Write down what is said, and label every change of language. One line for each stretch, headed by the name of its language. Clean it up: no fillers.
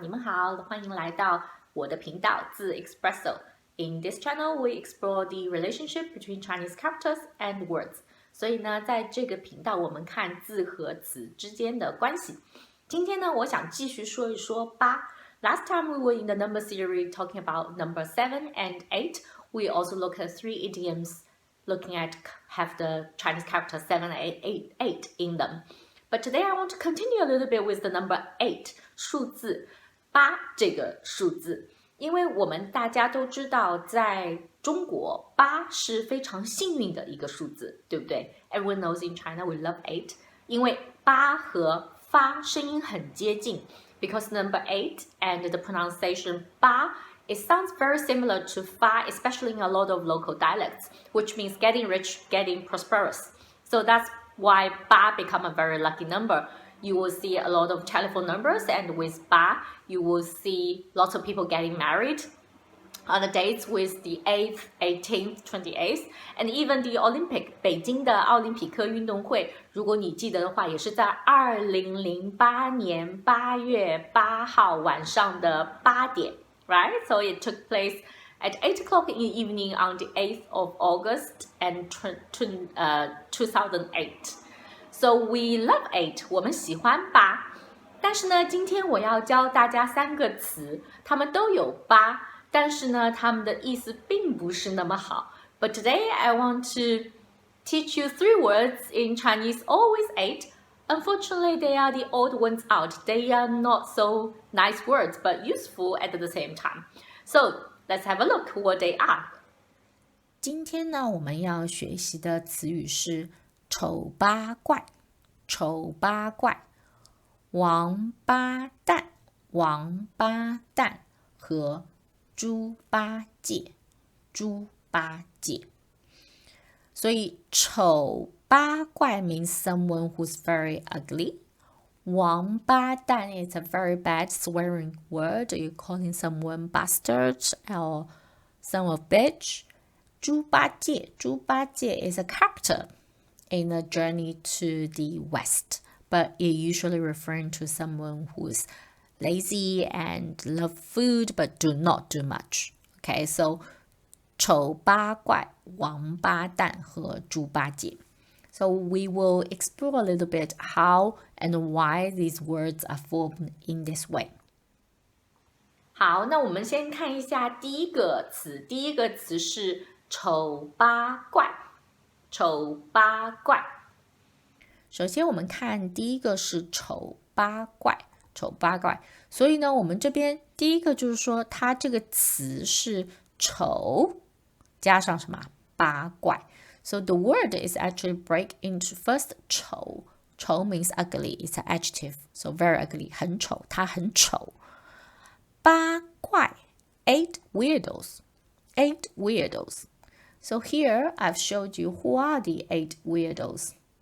Chinese: 你们好，欢迎来到我的频道字 Espresso.
English: In this channel, we explore the relationship between Chinese characters and words.
Chinese: 所以呢，在这个频道，我们看字和词之间的关系。今天呢，我想继续说一说八。
English: Last time we were in the number series talking about number 7 and 8. We also looked at 3 idioms looking at have the Chinese character 7, 8 in them. But today I want to continue a little bit with the number 8,
Chinese: 数字8这个数字。因为我们大家都知道，在中国8是非常幸运的一个数字，对不对？
English: Everyone knows in China we love 8,
Chinese: 因为8和发声音很接近。
English: Because number 8 and the pronunciation 八 it sounds very similar to 发, especially in a lot of local dialects, which means getting rich, getting prosperous. So that's why 八 become a very lucky number. You will see a lot of telephone numbers, and with 八, you will see lots of people getting married on the dates with the 8th, 18th, 28th, and even the Olympic
Chinese: 北京的奥林匹克运动会，如果你记得的话，也是在2008年8月8号晚上的8点
English: right? So it took place at 8 o'clock in the evening on the 8th of August and 2008. So we love 8,
Chinese: 我们喜欢8。但是呢，今天我要教大家3个词，它们都有8。但是呢，它们的意思并不是那么好。
English: But today I want to teach you 3 words in Chinese, always 8. Unfortunately, they are the odd ones out. They are not so nice words, but useful at the same time. So let's have a look what they are.
Chinese: 今天呢，我们要学习的词语是丑八怪、丑八怪、王八蛋、王八蛋和猪八戒，猪八戒。
English: 所以丑八怪 means someone who's very ugly. 王八蛋 is a very bad swearing word. You're calling someone bastard or son of bitch. 猪八戒is a character in a journey to the west, but it usually referring to someone who's lazy and love food but do not do much. Okay, so 丑八怪、王八蛋和猪八戒。 So we will explore a little bit how and why these words are formed in this way.
Chinese: 好，那我们先看一下第一个词。第一个词是丑八怪，丑八怪。首先我们看第一个是丑八怪。丑八怪，所以呢，我们这边第一个就是说，它这个词是丑加上什么八怪。
English: So the word is actually break into first 丑。丑 means ugly, it's an adjective, so very ugly,
Chinese: 很丑，它很丑。
English: 八怪 8 weirdos, 8 weirdos. So here I've showed you who are the 8 weirdos.